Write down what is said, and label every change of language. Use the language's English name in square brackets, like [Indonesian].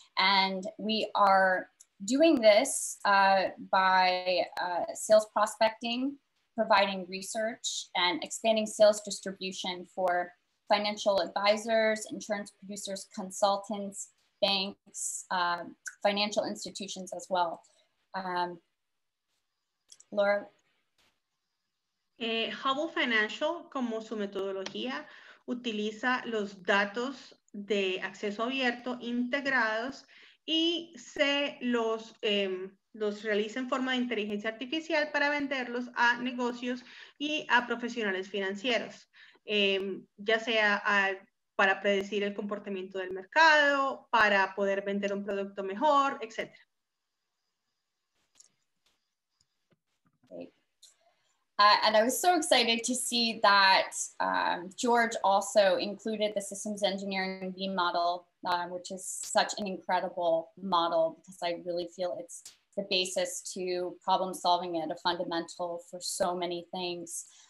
[English] And we are doing this by sales prospecting, providing research, and expanding sales distribution for financial advisors, insurance producers, consultants, banks, financial institutions as well. Laura? [Spanish] Hubble Financial, como su metodología, utiliza los datos de acceso abierto integrados y se los realiza en forma de inteligencia artificial para venderlos a negocios y a profesionales financieros, ya sea para predecir el comportamiento del mercado, para poder vender un producto mejor, etc. [English] And I was so excited to see that George also included the systems engineering V model, which is such an incredible model because I really feel it's the basis to problem solving at a fundamental for so many things.